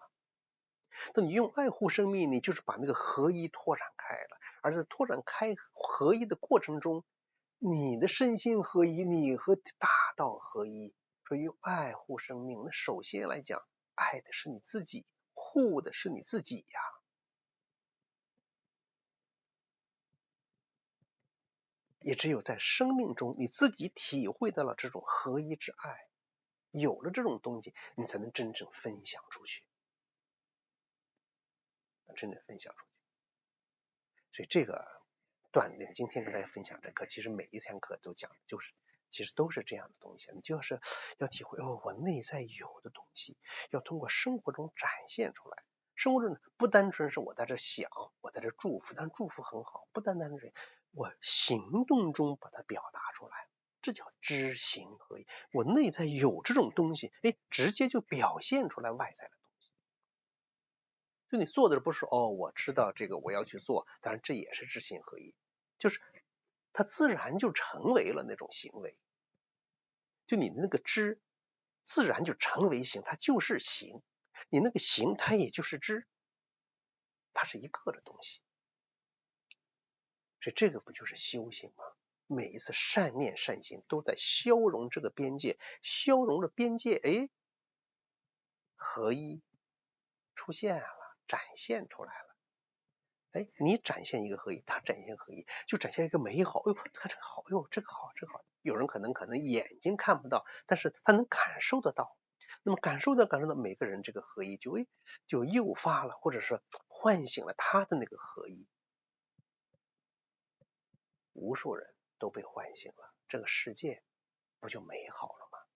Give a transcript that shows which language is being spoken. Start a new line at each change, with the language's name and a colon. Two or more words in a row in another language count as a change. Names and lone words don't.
Chinese: 當你用愛護生命，你就是把那個合一拓展開了，而在拓展開合一的過程中，你的身心合一，你和大道合一。所以用愛護生命，那首先來講，愛的是你自己，護的是你自己呀。也只有在生命中你自己體會到了這種合一之愛，有了這種東西，你才能真正分享出去，真正分享出去。所以這個鍛鍊，今天跟大家分享這課，其實每一天課都講，其實都是這樣的東西。你就是要體會我內在有的東西，要通過生活中展現出来。生活中不單純是我在這想，我在這祝福，但祝福很好，不單單是我行動中把它表達出来，這叫知行合一。我內在有這種東西，直接就表現出來外在的東西。就你做的不是我知道這個我要去做，當然這也是知行合一，就是它自然就成為了那種行為。就你的那个知，自然就成為行，它就是行。你那個行，它也就是知，它是一個的東西。所以這個不就是修行嗎？每一次善念善行都在消融這個邊界，消融了邊界，合一出現了，展現出來了。你展現一個合一，他展現合一，就展現一個美好。看這個好，這個好，這個好。有人可能眼睛看不到，但是他能感受得到。那麼感受到每個人這個合一就誘發了，或者是喚醒了他的那個合一。無數人都被喚醒了，這個世界不就美好了嗎？